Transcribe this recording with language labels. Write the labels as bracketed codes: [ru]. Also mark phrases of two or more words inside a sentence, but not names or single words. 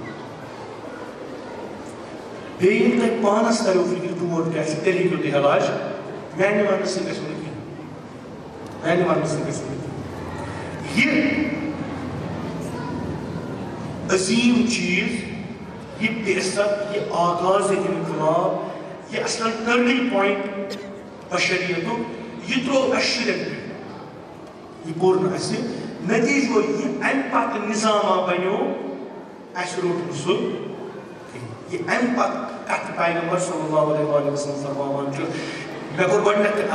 [ks] بیٚیہِ ییٚلہِ تۄہہِ پانس تَریو فِکرِ تور کیٛاہ چھُ تیٚلہِ ہیٚکِو تُہۍ علاج میانہِ وننہٕ سۭتۍ گژھِو نہٕ کِہیٖنۍ میانہِ وننہٕ سۭتۍ گژھِو نہٕ کِہیٖنۍ یہِ عظیٖم چیٖز یہ بعثت یہ آغاز انقلاب یہ اصلا [en] turning point [ks] بشریتک یہ ترو اشرک یہ کوٚر نہٕ اَسہِ نتیجہ یہ امہِ پتہٕ نظامہ بنیو اَسہِ روٚٹ نہٕ سُہ یہ امہِ پتہٕ کتھ پیغمبر [ar] صلی اللہ علیہ وسلم [ks] فرماوان چھُ مےٚ کوٚر گۄڈنیٚتھ تہِ